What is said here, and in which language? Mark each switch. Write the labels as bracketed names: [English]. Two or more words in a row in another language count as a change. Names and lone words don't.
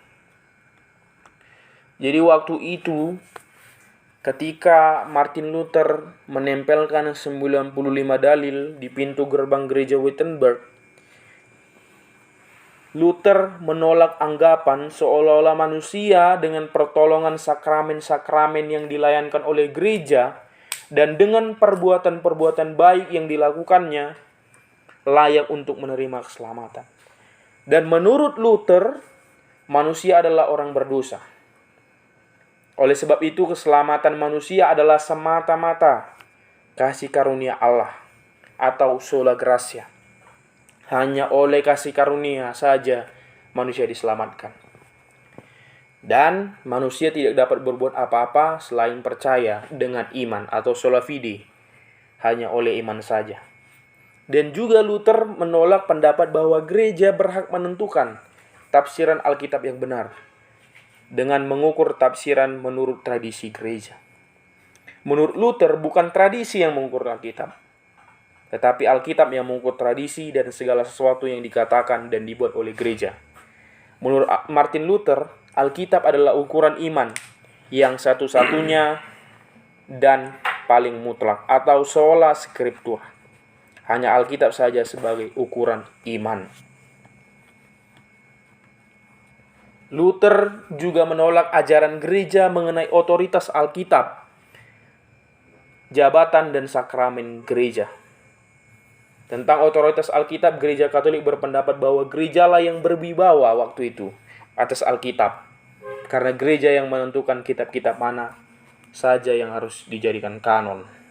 [Indonesian] Jadi waktu itu, ketika Martin Luther menempelkan 95 dalil di pintu gerbang gereja Wittenberg, Luther menolak anggapan seolah-olah manusia dengan pertolongan sakramen-sakramen yang dilayankan oleh gereja dan dengan perbuatan-perbuatan baik yang dilakukannya layak untuk menerima keselamatan. Dan menurut Luther, manusia adalah orang berdosa. Oleh sebab itu, keselamatan manusia adalah semata-mata kasih karunia Allah atau [Latin] sola gratia. [Indonesian] Hanya oleh kasih karunia saja manusia diselamatkan. Dan manusia tidak dapat berbuat apa-apa selain percaya dengan iman atau [Latin] sola fide. [Indonesian] Hanya oleh iman saja. Dan juga Luther menolak pendapat bahwa gereja berhak menentukan tafsiran Alkitab yang benar dengan mengukur tafsiran menurut tradisi gereja. Menurut Luther, bukan tradisi yang mengukur Alkitab, tetapi Alkitab yang mengukur tradisi dan segala sesuatu yang dikatakan dan dibuat oleh gereja. Menurut Martin Luther, Alkitab adalah ukuran iman yang satu-satunya dan paling mutlak atau [Latin] sola scriptura. [Indonesian] Hanya Alkitab saja sebagai ukuran iman. Luther juga menolak ajaran gereja mengenai otoritas Alkitab, jabatan dan sakramen gereja. Tentang otoritas Alkitab, Gereja Katolik berpendapat bahwa gerejalah yang berwibawa waktu itu atas Alkitab, karena gereja yang menentukan kitab-kitab mana saja yang harus dijadikan kanon.